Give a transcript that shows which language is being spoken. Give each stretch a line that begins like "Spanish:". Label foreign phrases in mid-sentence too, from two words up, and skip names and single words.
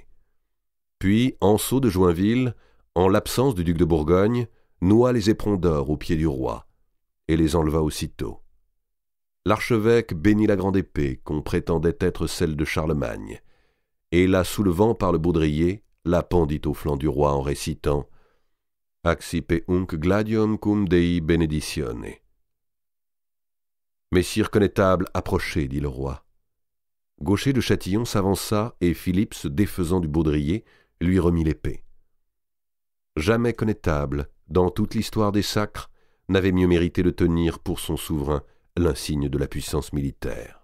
French: Puis, Anceau de Joinville, en l'absence du duc de Bourgogne, noua les éperons d'or aux pieds du roi, et les enleva aussitôt. L'archevêque bénit la grande épée, qu'on prétendait être celle de Charlemagne, et la soulevant par le baudrier, la pendit au flanc du roi en récitant «
Latin: Accipe unc gladium cum Dei beneditione ».
French: « Messire connétable, approchez, dit le roi. Gaucher de Châtillon s'avança et Philippe, se défaisant du baudrier, lui remit l'épée. Jamais connétable, dans toute l'histoire des sacres, n'avait mieux mérité de tenir pour son souverain l'insigne de la puissance militaire.